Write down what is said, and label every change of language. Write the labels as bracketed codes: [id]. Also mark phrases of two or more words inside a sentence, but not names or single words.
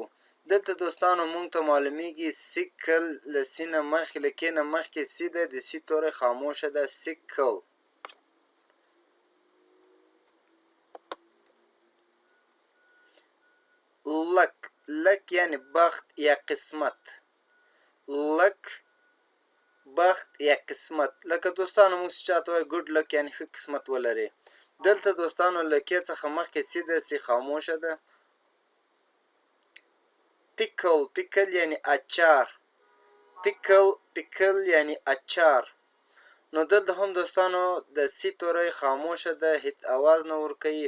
[ps] دلته دوستانو موږ ته معلومیږي سیکل له سی نه مخکې، له کې نه مخکې سی ده، د سی توری خاموشه ده. سیکل. لک یعنی بخت یا قسمت. لک بخت یا قسمت. لکه دوستانو موږ چې چاته وایو [en] good luck [ps] یعنی ښه قسمت ولري. دلته دوستانو له کې څخه مخکې سی ده، سی خاموشه ده. پیکل یعنی اچار. پیکل یعنی اچار. نو دلته هم دوستانو د سی توری خاموشه ده، هیڅ اواز نه ورکوي.